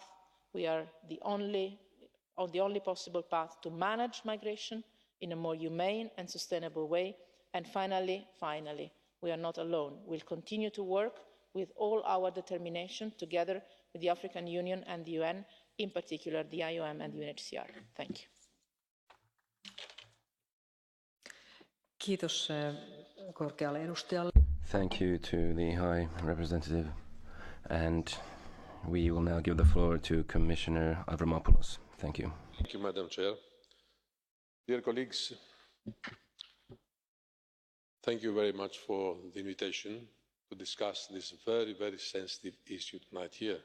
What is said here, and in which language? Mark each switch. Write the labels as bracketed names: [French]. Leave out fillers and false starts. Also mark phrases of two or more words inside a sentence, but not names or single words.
[English] We are on the only possible path to manage migration in a more humane and sustainable way. And finally, we are not alone. We'll continue to work with all our determination together with the African Union and the UN, in particular the IOM and UNHCR. Thank you. [Finnish] Kiitos korkealle edustajalle. [English] Thank you to the High Representative, and we will now give the floor to Commissioner Avramopoulos. Thank you. Thank you, Madam Chair. Dear colleagues, thank you very much for the invitation to discuss this very, very sensitive issue tonight here.